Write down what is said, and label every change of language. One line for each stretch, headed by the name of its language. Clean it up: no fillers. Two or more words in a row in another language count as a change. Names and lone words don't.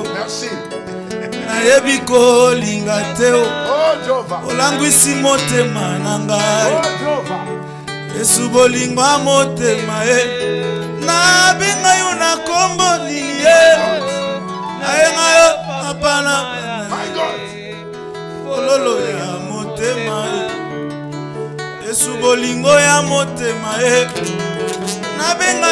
Lingala: Merci. Nayebi kolinga teo. Olangwisi motema na ngai. Yesu bolingo motema na benga yo na kombo nini nayenga yo apana.
English: My God.
Lingala: Ololo ya motema Yesu bolingo ya motema nabenga